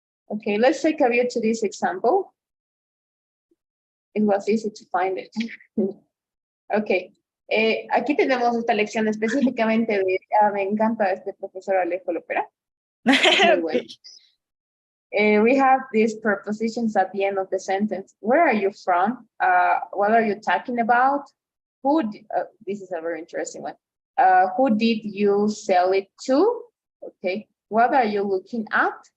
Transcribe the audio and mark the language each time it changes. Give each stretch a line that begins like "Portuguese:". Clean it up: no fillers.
English: Okay, let's take a view to this example. It was easy to find it. Ok.
Spanish: Aquí tenemos esta lección específicamente de, me encanta este profesor Alejo Lopera. Muy bueno.
English: We have these prepositions at the end of the sentence. Where are you from? What are you talking about? This is a very interesting one. Who did you sell it to? Okay. What are you looking at?